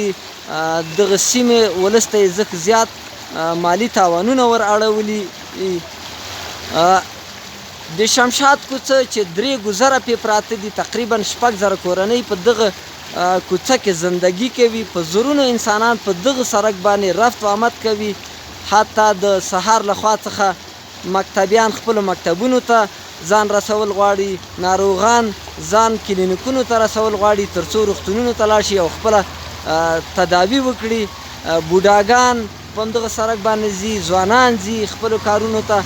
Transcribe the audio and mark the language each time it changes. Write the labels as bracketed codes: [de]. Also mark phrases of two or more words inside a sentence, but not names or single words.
[ps] دغه سیمې ولس ته یې ځکه زیات مالي تاوانونه ور اړولي. د شمشاد کوڅه چې 3 ګذره پې پراته دي، تقریبا 6,000 کورنۍ په دغه کوڅه کې زندگی کوي. په زرونو انسانان په دغه سړک باندې رفت و آمد کوي. حتی د سهار له خوا څخه مکتبیان خپلو مکتبونو ته ځان رسول غواړي، ناروغان ځان کلینیکونو ته رسول غواړي تر څو روغتونونو ته لاړ شي او خپله تداوي وکړي. بوډاګان په همدغه سړک باندې ځي، ځوانان ځي خپلو کارونو ته.